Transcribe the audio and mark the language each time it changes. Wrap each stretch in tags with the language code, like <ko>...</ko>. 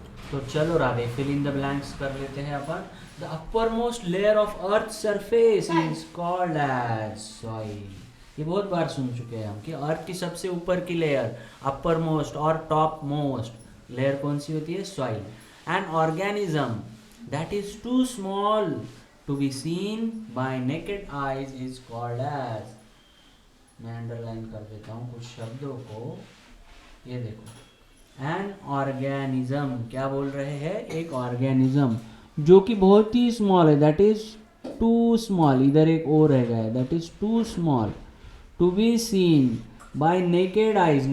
<hi>तो चलो Radhe, fill in the blanks कर लेते हैं अपन।</hi> <en>The upper most layer of earth surface is called as soil.</en> <hi>ये बहुत बार सुन चुके हैं हम कि अर्थ की सबसे ऊपर की लेयर, अपर मोस्ट और टॉप मोस्ट लेयर कौन सी होती है?</hi> <en>Soil. An organism that is too small to be seen by naked eyes is called as।</en> <hi>मैं अंडरलाइन कर देता हूँ कुछ शब्दों को। ये देखो, एन ऑर्गेनिज्म क्या बोल रहे हैं? एक ऑर्गेनिज्म जो कि बहुत ही स्मॉल है,</hi> <en>that is too small,</en> <hi>इधर एक ओ रह गया है,</hi> <en>That is too small to be seen by naked eyes.</en>